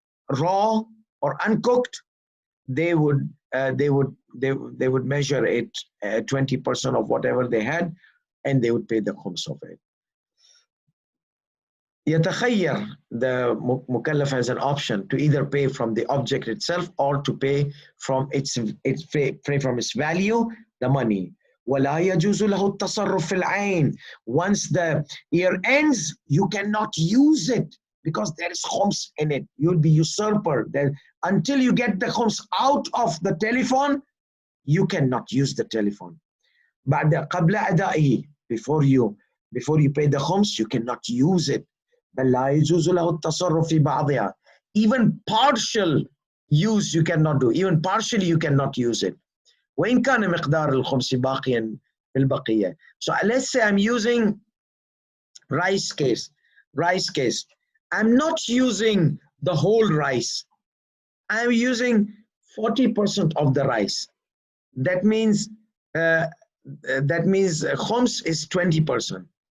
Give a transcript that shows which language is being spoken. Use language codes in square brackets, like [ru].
[en] raw or uncooked, they would measure it 20% of whatever they had, and they would pay the khums of it. يتخير, the mukallaf has an option to either pay from the object itself or to pay from its value, the money. [ar] ولا يجوز له التصرف في العين. [en] Once the year ends, you cannot use it because there is khums in it. You'll be usurper. Then until you get the khums out of the telephone, you cannot use the telephone. [ar] بعد قبل أدائه, [en] before you pay the khums, you cannot use it. [ar] بل لا يجوز له التصرف في بعضها. [en] Even partial use you cannot do. Even partially you cannot use it. [ar] وإن كان مقدار الخمس باقيا في البقية. [en] So let's say I'm using rice case. I'm not using the whole rice. I'm using 40% of the rice. That means khums is 20%.